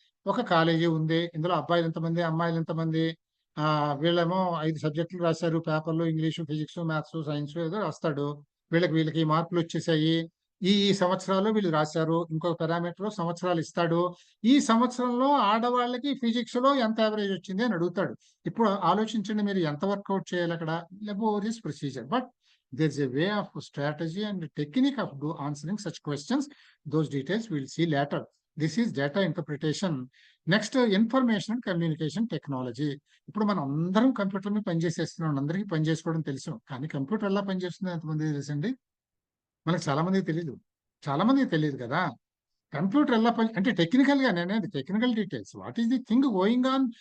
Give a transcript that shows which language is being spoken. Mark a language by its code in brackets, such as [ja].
[te] ఒక కాలేజీ ఉంది, ఇందులో అబ్బాయిలు ఎంతమంది, అమ్మాయిలు ఎంతమంది, వీళ్ళేమో 5 సబ్జెక్టులు రాశారు పేపర్లో, ఇంగ్లీషు, ఫిజిక్స్, మ్యాథ్స్, సైన్స్ ఏదో రాస్తాడు. వీళ్ళకి ఈ మార్కులు వచ్చేసాయి, ఈ సంవత్సరాలు వీళ్ళు రాశారు. ఇంకొక పారామీటర్ సంవత్సరాలు ఇస్తాడు. ఈ సంవత్సరంలో ఆడవాళ్ళకి ఫిజిక్స్ లో ఎంత యావరేజ్ వచ్చింది అని అడుగుతాడు. ఇప్పుడు ఆలోచించండి, మీరు ఎంత వర్కౌట్ చేయాలి అక్కడ. [en] Laborious procedure, but there's a way of strategy and technique of answering such questions. Those details we'll see later. This is data interpretation. Next, information and communication technology. [te] ఇప్పుడు మనం అందరం కంప్యూటర్ మీద పనిచేసేస్తున్నాం, అందరికీ పని చేసుకోవడం తెలుసు. కానీ కంప్యూటర్ ఎలా పనిచేస్తుందో ఎంతమంది తెలుసండి? మనకు చాలా మందికి తెలియదు కదా. [en] computer [te] ఎలా అంటే [en] Technical గా, నేనేది technical details, what is the thing going on.